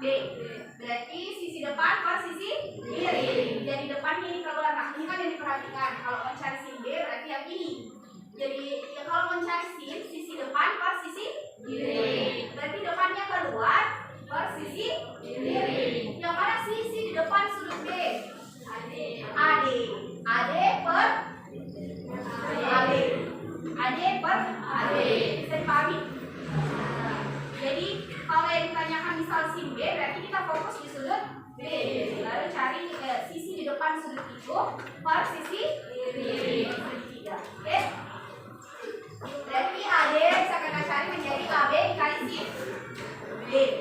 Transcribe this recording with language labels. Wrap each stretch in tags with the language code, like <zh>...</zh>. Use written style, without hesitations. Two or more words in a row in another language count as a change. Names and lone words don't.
<id>Berarti sisi depan per sisi kiri. Jadi depannya ini keluar. Nah, ini kan yang diperhatikan. Kalau mau cari sin B berarti yang ini. Jadi ya kalau mau cari sin, sisi depan per sisi kiri. Berarti depannya keluar per sisi kiri. Yang mana sisi di depan sudut B? AD. AD per AD. AD per AD. Bisa dipahami? Jadi kalau yang ditanyakan misal sin B, berarti kita fokus di sudut B. Lalu cari sisi di depan sudut itu per sisi kiri. Segitiga. Oke? Berarti AD bisa kita cari menjadi AB dikali sin B.</id>